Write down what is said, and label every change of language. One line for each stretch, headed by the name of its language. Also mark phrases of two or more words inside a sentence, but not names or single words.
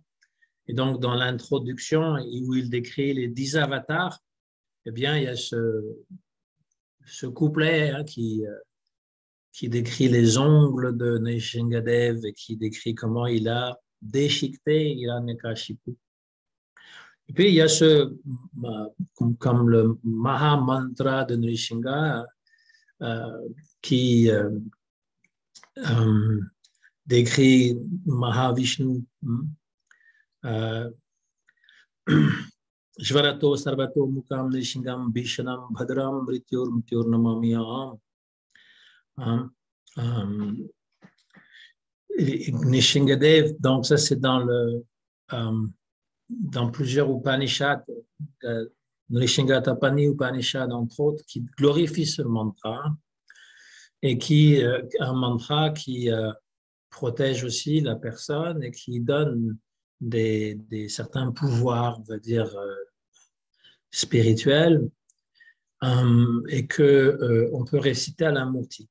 French: Et donc, dans l'introduction, où il décrit les 10 avatars, eh bien, il y a ce couplet hein, qui décrit les ongles de Nishingadev et qui décrit comment il a déchiqueté Hiranyakashipu. Et puis, il y a comme le Maha Mantra de Nrishinga qui décrit Mahavishnu.
Sanskrit: ज्वलन्तं सर्वतो मुखं नृसिंहं भीषणं भद्रं मृत्युर् नमाम्यहम्.
French: Nishingadev, donc ça c'est dans plusieurs Upanishads, Nrishingatapani Upanishad entre autres, qui glorifie ce mantra et un mantra qui protège aussi la personne et qui donne certains pouvoirs, on va dire, spirituels et que on peut réciter à la murti.